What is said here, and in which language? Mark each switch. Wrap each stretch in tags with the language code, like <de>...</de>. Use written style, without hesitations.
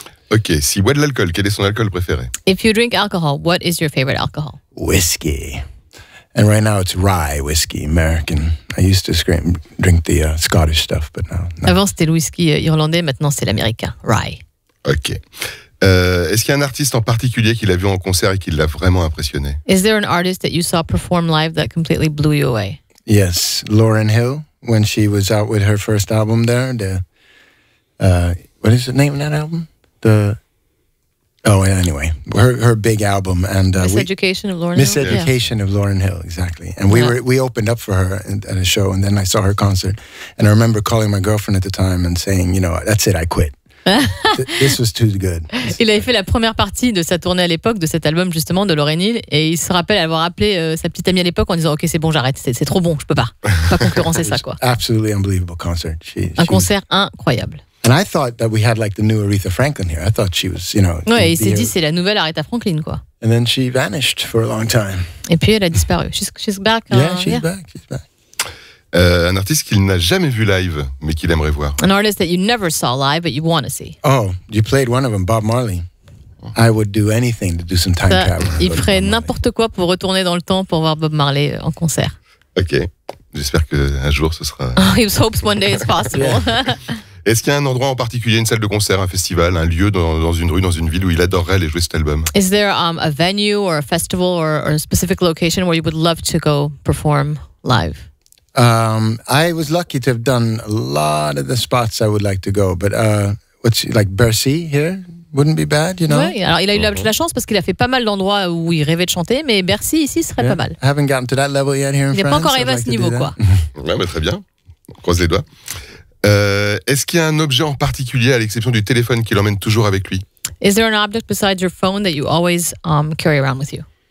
<fr>Ok, s'il boit de l'alcool, quel est son alcool préféré?</fr> <en>If you drink alcohol, what is your favorite alcohol? Whiskey. And right now it's rye whiskey, American. I used to drink the Scottish stuff, but now.</en> <fr>Avant c'était le whisky irlandais, maintenant c'est l'américain, rye. Ok. Est-ce qu'il y a un artiste en particulier qu'il a vu en concert et qui l'a vraiment impressionné?</fr> <en>Is there an artist that you saw perform live that completely blew you away? Yes, Lauryn Hill, when she was out with her first album there. What is the name of that album? Anyway, her big album and Miseducation of Lauryn Hill. Miseducation of Lauryn Hill, exactly. And we opened up for her at a show, and then I saw her concert, and I remember calling my girlfriend at the time and saying, that's it, I quit. This was too good.</en> <fr>Il avait fait la première partie de sa tournée à l'époque de cet album justement de Lauryn Hill et il se rappelle avoir appelé sa petite amie à l'époque en disant ok c'est bon j'arrête c'est trop bon je peux pas concurrencer ça quoi.</fr> <en>Absolutely unbelievable concert.</en> <fr>Un concert incroyable.</fr> <en>And I thought that we had like the new Aretha Franklin here. I thought she was</en> <fr>Ouais, il s'est dit c'est la nouvelle Aretha Franklin quoi.</fr> <en>And then she vanished for a long time.</en> <fr>Et puis elle a disparu.</fr> <en>She's back. Yeah, she's back.</en> <fr>Un artiste qu'il n'a jamais vu live, mais qu'il aimerait voir.</fr> <en>An artist that you never saw live, but you want to see. Oh, you played one of them, Bob Marley. I would do anything to do some time travel.</en> <fr>Il ferait n'importe quoi pour retourner dans le temps pour voir Bob Marley en concert. Ok, j'espère qu'un jour ce sera...</fr> <en>He hopes one day it's possible.</en> <fr>Est-ce qu'il y a un endroit en particulier, une salle de concert, un festival, un lieu dans une rue, dans une ville où il adorerait aller jouer cet album?</fr> <en>Is there a venue or a festival or a specific location where you would love to go perform live? I was lucky to have done a lot of the spots I would like to go, but like Bercy here wouldn't be bad,</en> <fr>Ouais, alors il a eu la chance parce qu'il a fait pas mal d'endroits où il rêvait de chanter, mais Bercy ici serait pas mal.</fr> <en>I haven't gotten to that level yet here in France.</en> <fr>Il n'est pas encore arrivé à ce niveau, quoi. Ouais, mais très bien. On croise les doigts. Est-ce qu'il y a un objet en particulier, à l'exception du téléphone, qui l'emmène toujours avec lui?</fr> <en>Is there an object besides your phone that you always carry around with you?</en>